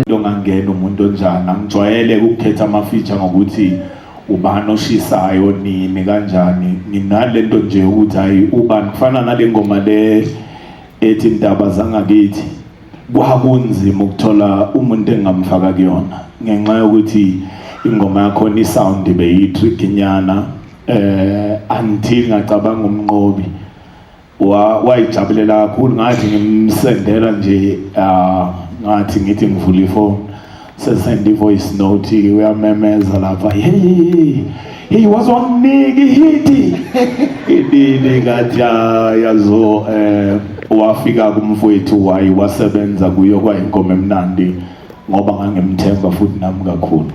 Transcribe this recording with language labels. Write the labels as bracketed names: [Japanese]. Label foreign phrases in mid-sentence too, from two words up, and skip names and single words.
[Zulu] ngangena umuntu onjani angijwayele ukukhetha ama-feature ngokuthi ubani oshisayo nini kanjani nginalento nje ukuthi hayi ubani kufana nale ngoma le ethi indaba zangakithi kwakunzima ukuthola umuntu engamfaka kuyona ngenxa yokuthi ingoma yakho ni sound beyitrick nyana until ngacabanga umnqobi wayijabulela kakhulu ngathi ngimsendela nje ngathi ngithi ngivula ifone sesend [English] voice note [Zulu] uyamemeza lapha hey wazwaniki hiti idini ngathi yazo wafika kumfowethu wasebenza kuyo kwayinkomo emnandi ngoba ngangimthemba futhi nami kakhulu.